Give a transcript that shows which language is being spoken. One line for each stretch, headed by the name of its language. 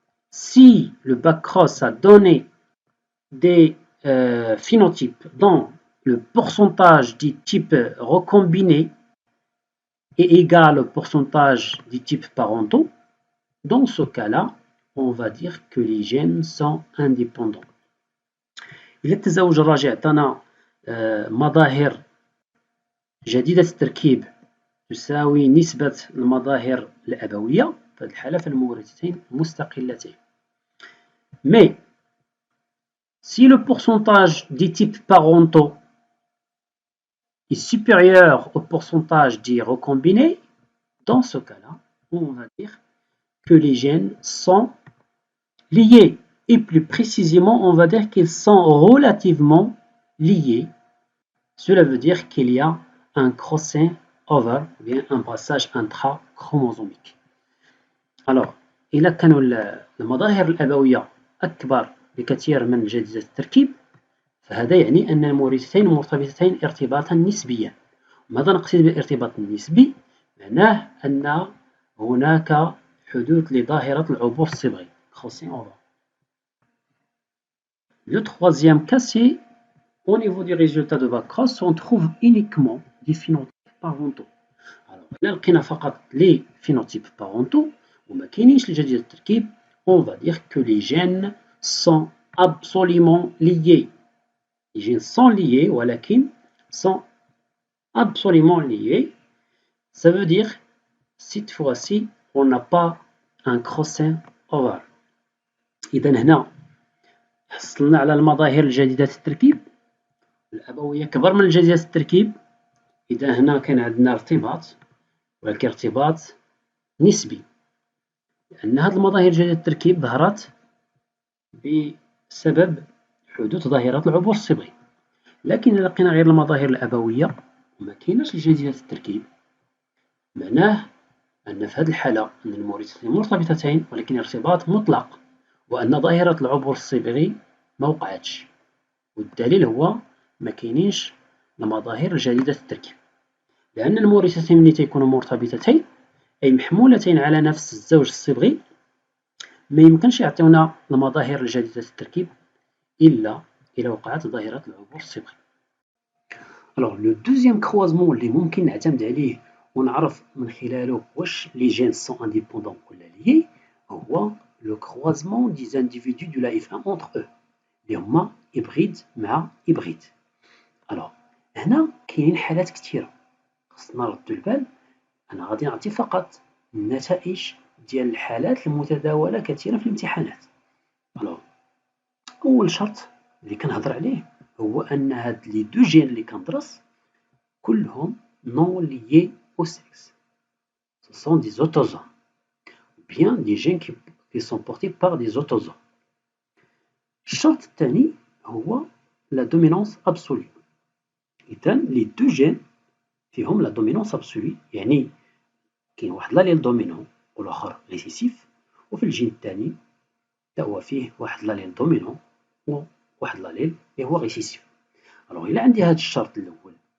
French: Si le back-cross a donné des phénotypes dont le pourcentage des types recombinés est égal au pourcentage des types parentaux, dans ce cas-là, on va dire que les gènes sont indépendants.
Arabic: إذا التزاوج الراجع عطانا مظاهر جديدة التركيب تساوي نسبة المظاهر الأبوية، في هذه الحالة فالمورثتين مستقلتين.
French: Mais si le pourcentage des types parentaux est supérieur au pourcentage des recombinés, dans ce cas-là, on va dire que les gènes sont liés. Et plus précisément, on va dire qu'ils sont relativement liés. Cela veut dire qu'il y a un crossing over, ou bien un passage intrachromosomique.
Arabic: Alors, إذا كانوا المظاهر الأبوية أكبر بكثير من جديدة التركيب، فهذا يعني أن المورثتين مرتبطتين ارتباطا نسبيا. ماذا نقصد بالارتباط النسبي؟ معناه أن هناك حدوث لظاهرة العبور الصبغي crossing over.
French: Le troisième cas, c'est au niveau du résultat de back-cross, on trouve uniquement des phénotypes parentaux. Alors, là,
Arabic: لقينا فقط
French: les phénotypes parentaux
Arabic: وما كاينينش الجديدة التركيب,
French: on va dire que les gènes sont absolument liés. Les gènes sont liés,
Arabic: ولكن
French: sont absolument liés. Ça veut dire, cette fois-ci, on n'a pas un crossing over.
Arabic: إذا هنا حصلنا على المظاهر الجديدة التركيب الأبوية كبر من الجديدة التركيب. إذا هنا كان عندنا ارتباط، ولكن ارتباط نسبي، لأن هذه المظاهر الجديدة التركيب ظهرت بسبب حدوث ظاهرة العبور الصبغي. لكن إذا لقينا غير المظاهر الأبوية وما كايناش الجديدة التركيب، معناه أن في هذه الحالة أن المورثتين مرتبطتين ولكن ارتباط مطلق، وأن ظاهرة العبور الصبغي ما وقعتش، والدليل هو ما كاينينش المظاهر الجديدة التركيب، لأن المورثتين ملي تيكونوا مرتبطتين أي محمولتين على نفس الزوج الصبغي ما يمكنش يعطيونا المظاهر الجديدة التركيب إلا إذا وقعت ظاهرة العبور الصبغي.
French: Alors le deuxième croisement
Arabic: اللي ممكن نعتمد عليه ونعرف من خلاله واش
French: les gènes sont indépendants
Arabic: ولا
French: liés هو le croisement des individus de la F1 entre eux
Arabic: اللي هما
French: hybride
Arabic: مع
French: hybride.
Arabic: Alors هنا كاينين حالات كثيرة خصنا نردو البال. أنا غادي نعطي فقط النتائج ديال الحالات المتداولة كثيرا في الامتحانات. Alors أول شرط اللي كنهضر عليه هو أن هاد
French: لي دو جين
Arabic: اللي كندرس كلهم
French: non liés au sexe. Ce sont des autosomes ou bien des gènes qui sont portés par des autosomes.
Arabic: الشرط الثاني هو
French: la dominance absolue.
Arabic: إذن
French: لي دو جين
Arabic: فيهم
French: لا دومينونس ابسولي،
Arabic: يعني كاين واحد
French: لاليل دومينون
Arabic: والاخر
French: ريسيسيف،
Arabic: وفي الجين الثاني حتى هو فيه واحد لاليل دومينون وواحد لاليل اللي هو ريسيسيف.
French: الوغ
Arabic: إلا عندي هاد الشرط الأول